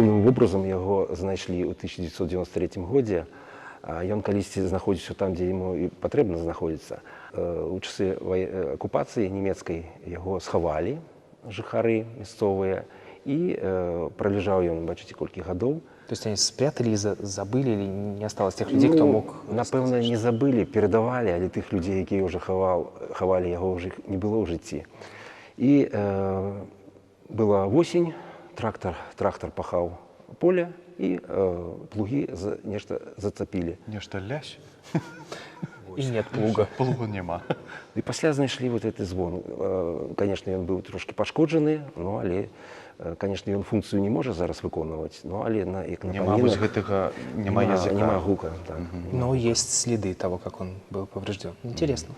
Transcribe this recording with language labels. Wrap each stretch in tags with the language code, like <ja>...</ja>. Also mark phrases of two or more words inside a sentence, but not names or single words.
<be>вобразам яго знайшлі ў 1993 годзе. Ён калісьці знаходзіўся там, дзе яму і патрэбна знаходзіцца. У часы акупацыі нямецкай яго схавалі жыхары мясцовыя, і пролежаў ён, бачыце, колькі гадоў.</be> <ru>То есть они спрятали, забыли, или не осталось тех людей, кто мог...</ru> <be>Напэўна, не забылі, перадавалі, але тых людзей, якія ўжо хавалі яго, ўжо не было ў жыцці. І была восень, трактор пахаў поле, і плугі нешта зацапілі. Нешта лясь.</be> <ru>И нет плуга.</ru> <be>Плуга нема. І пасля знайшлі вот гэты звон. Конечно, ён быў трошки пашкоджаны, но але, конечно, ён функцыю не можа зараз выконваць, но але як на Няма вось гэтага, няма языка. Няма гука. Так.</be> <ru>Но есть следы того, как он был поврежден. Интересно.</ru>